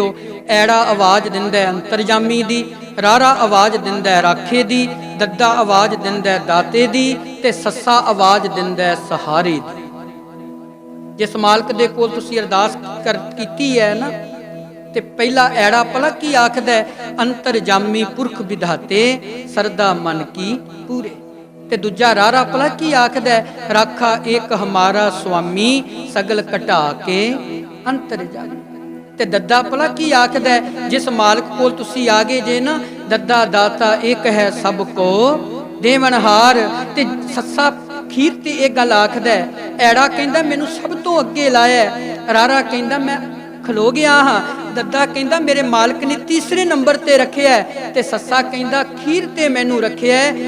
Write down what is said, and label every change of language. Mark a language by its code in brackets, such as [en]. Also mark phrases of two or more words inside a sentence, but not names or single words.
[pa] ਐੜਾ ਆਵਾਜ਼ ਦਿੰਦਾ ਹੈ ਅੰਤਰਜਾਮੀ ਦੀ, ਰਾਰਾ ਆਵਾਜ਼ ਦਿੰਦਾ ਹੈ ਰਾਖੇ ਦੀ, ਦੱਦਾ ਆਵਾਜ਼ ਦਿੰਦਾ ਹੈ ਦਾਤੇ ਦੀ, ਤੇ ਸੱਸਾ ਆਵਾਜ਼ ਦਿੰਦਾ ਹੈ ਸਹਾਰੇ ਦੀ। ਜਿਸ ਮਾਲਕ ਦੇ ਕੋਲ ਤੁਸੀਂ ਅਰਦਾਸ ਕੀਤੀ ਹੈ ਨਾ, ਤੇ ਪਹਿਲਾ ਐੜਾ ਭਲਾ ਕੀ ਆਖਦਾ ਹੈ, ਅੰਤਰਜਾਮੀ ਪੁਰਖ ਵਿਧਾਤੇ, ਸਰਦਾ ਮਨ ਕੀ ਪੂਰੇ। ਤੇ ਦੂਜਾ ਰਾਰਾ ਭਲਾ ਕੀ ਆਖਦਾ ਹੈ, ਰਾਖਾ ਏਕ ਹਮਾਰਾ ਸ੍ਵਾਮੀ, ਸਗਲ ਘਟਾ ਕੇ ਅੰਤਰਜਾਮੀ। ਤੇ ਦੱਦਾ ਭਲਾ ਕੀ ਆਖਦਾ ਹੈ, ਜਿਸ ਮਾਲਕ ਕੋਲ ਤੁਸੀਂ ਆ ਗਏ ਜੇ ਨਾ, ਦੱਦਾ ਦਾਤਾ ਏਕ ਹੈ ਸਬਕੋ ਦੇਵਨਹਾਰ। ਤੇ ਸੱਸਾ ਖੀਰ ਤੇ ਇਕ ਗੱਲ ਆਖਦਾ ਹੈ, ਐੜਾ ਕਹਿੰਦਾ ਮੈਨੂੰ ਸਬ ਤੋ ਅੱਗੇ ਲਾਇਆ, ਰਾਰਾ ਕਹਿੰਦਾ ਮੈਂ ਖਲੋ ਗਿਆ ਹਾਂ, ਦੱਦਾ ਕਹਿੰਦਾ ਮੇਰੇ ਮਾਲਿਕ ਨੇ ਤੀਸਰੇ ਨੰਬਰ ਤੇ ਰੱਖਿਆ ਹੈ, ਤੇ ਸੱਸਾ ਕਹਿੰਦਾ ਖੀਰ ਤੇ ਮੈਨੂੰ ਰੱਖਿਆ ਹੈ।